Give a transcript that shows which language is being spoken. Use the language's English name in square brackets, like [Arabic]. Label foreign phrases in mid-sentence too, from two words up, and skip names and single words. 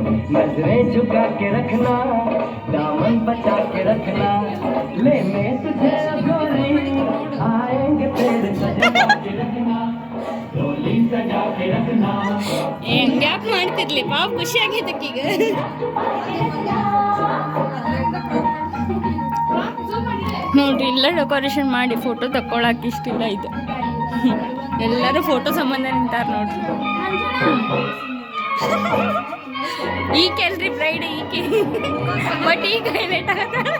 [Hindi] नजरें झुका के रखना, दामन बचा के रखना, लेने तुझे गोरी आएंगे तेरे सजा के रखना, डोली सजा के रखना. [Kannada] ಹೆಂಗ್ಯಾಕೆ ಮಾಡ್ತಿರ್ಲಿ ಪಾಪ ಖುಷಿ ಆಗೈತಕ್ಕೆ ಈಗ ನೋಡ್ರಿ ಇಲ್ಲ ಡೆಕೋರೇಷನ್ ಮಾಡಿ ಫೋಟೋ ತಕ್ಕೊಳಕ್ಕೆ ಇಷ್ಟಿಲ್ಲ ಇದು ಎಲ್ಲರೂ ಫೋಟೋ ಸಂಬಂಧ ನಿಂತಾರ ನೋಡ್ರಿ ಈಕೆ ಅಲ್ರಿ ಬ್ರೈಡ್ ಈಕೆ ಬಟ್ ಈಗ ಹೈಲೈಟ್ ಆಗತ್ತ